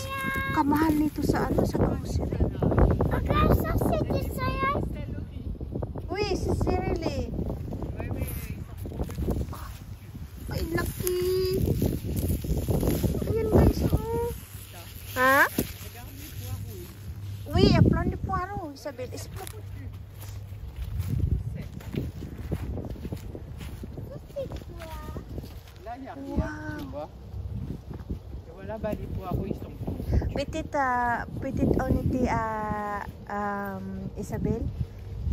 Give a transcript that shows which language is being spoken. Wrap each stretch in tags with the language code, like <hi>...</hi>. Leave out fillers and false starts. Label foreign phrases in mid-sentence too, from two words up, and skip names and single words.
<tl>Kamahal nito sa ano, sa grocery. Uy, si Cirili. Ay, laki. Ayan guys, oh. Ha?</tl> <fr>Oui, il y a plein de poireaux, Isabelle. Là, il n'y a rien, tu vois. Et voilà, bah, les poireaux, ils sont... Petite unité Isabelle.</fr>